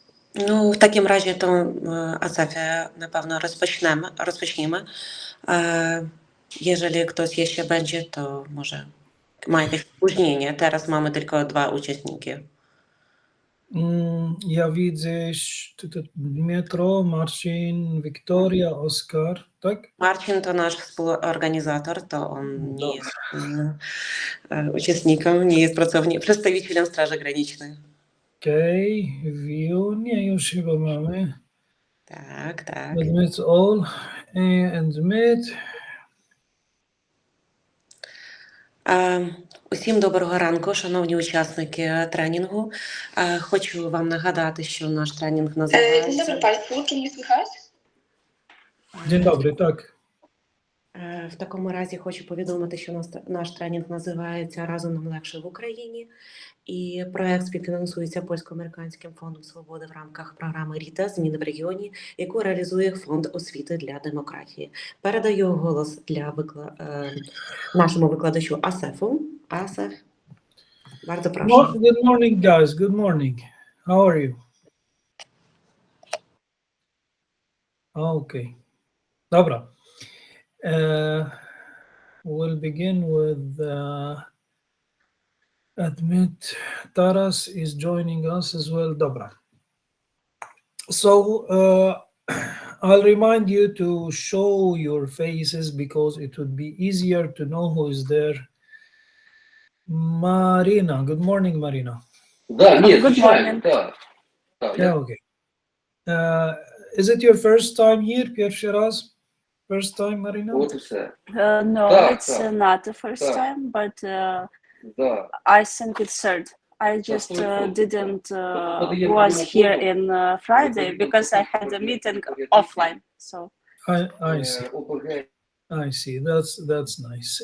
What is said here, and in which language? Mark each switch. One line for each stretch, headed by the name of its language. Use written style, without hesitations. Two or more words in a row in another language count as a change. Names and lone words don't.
Ukrainian: Ну, в такім разі, то, Asafie, напевно,
Polish: rozpoczniemy. Jeżeli ktoś jeszcze będzie, to może ma jakieś opóźnienie. Teraz mamy tylko 2 uczestniki. Ja widzę Dmytro, Marcin, Wiktoria, Oskar, tak? Marcin to nasz współorganizator, to on nie jest uczestnikiem, nie jest przedstawicielem Straży Granicznej. Okej, Wiunie już chyba mamy. Tak.
English: That's all. And Dmyt.
Ukrainian: Усім доброго ранку, шановні учасники тренінгу. Хочу вам нагадати, що наш тренінг називається...
Polish: Dzień dobry Państwu, czy mnie słychać? Dzień dobry, tak.
Ukrainian: В такому разі хочу повідомити, що наш тренінг називається «Разом нам легше в Україні». І проект співфінансується Польсько-Американським Фондом Свободи в рамках програми RITA «Зміни в регіоні», яку реалізує Фонд Освіти для Демократії. Передаю голос для нашому викладачу Асефу. Асеф,
Polish: bardzo proszę.
English: Good morning, guys. Good morning. How are you? Okay.
Polish: Dobra.
English: We'll begin with admit Taras is joining us as well.
Polish: Dobra.
English: So I'll remind you to show your faces because it would be easier to know who is there. Marina, good morning, Marina. Good morning. Yeah, okay. Is it your first time here,
Polish: pierwszy raz?
English: First time, Marina? No, it's not the first time, but I think it's third. I just didn't was here in Friday because I had a meeting offline. So I see. I see. That's nice.